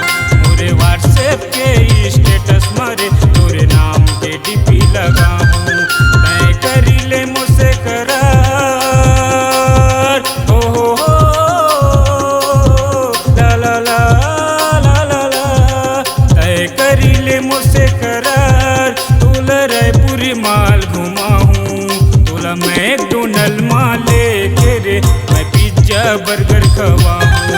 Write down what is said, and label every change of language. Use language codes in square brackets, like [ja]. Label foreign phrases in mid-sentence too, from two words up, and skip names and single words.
[hne] मोरे व्हाट्सएप के स्टेटस मारे तोरे नाम के डीपी लगाऊं। मैं करी ले मुझसे करार हो ला ला ला ला ला ला। तय करी ले मुझसे करार तोला रायपुरी माल घुमाऊं। तोला मैकडोनल्ड माल मैं [en] pizza burger [hne] खवाऊं।